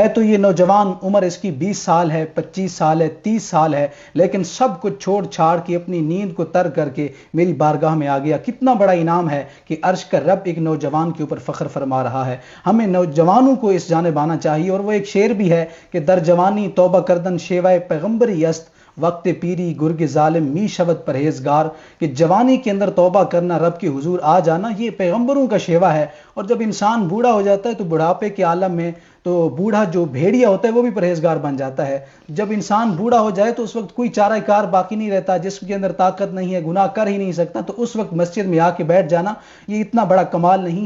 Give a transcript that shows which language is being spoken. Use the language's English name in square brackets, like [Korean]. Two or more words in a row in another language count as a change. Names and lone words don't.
[Urdu] تو یہ نوجوان، عمر اس کی 20 سال ہے، 25 سال ہے، 30 سال ہے، لیکن سب کچھ چھوڑ چھاڑ کے اپنی نیند کو ترک کر کے میری بارگاہ میں آ گیا۔ کتنا بڑا انعام ہے کہ عرش کا رب ایک نوجوان کے اوپر فخر فرما رہا ہے۔ ہمیں نوجوانوں کو اس جانب آنا چاہیے، اور وہ ایک شعر بھی ہے کہ [Persian] در جوانی توبہ کردن شیوائے پیغمبری است، وقت پیری گرگ ظالم می شود پرہیزگار، [Urdu] کہ جوانی کے اندر توبہ کرنا، رب کے حضور آ جانا، یہ پیغمبروں کا شیوا ہے۔ اور جب انسان بوڑھا ہو جاتا ہے تو بڑھاپے کے عالم میں تو بوڑھا جو بھیڑیا ہوتا ہے وہ بھی پرہیزگار بن جاتا ہے۔ جب انسان بوڑھا ہو جائے تو اس وقت کوئی چارہ کار باقی نہیں رہتا، جسم کے اندر طاقت نہیں ہے، گناہ کر ہی نہیں سکتا، تو اس وقت مسجد میں آ کے بیٹھ جانا یہ اتنا بڑا کمال نہیں ہے۔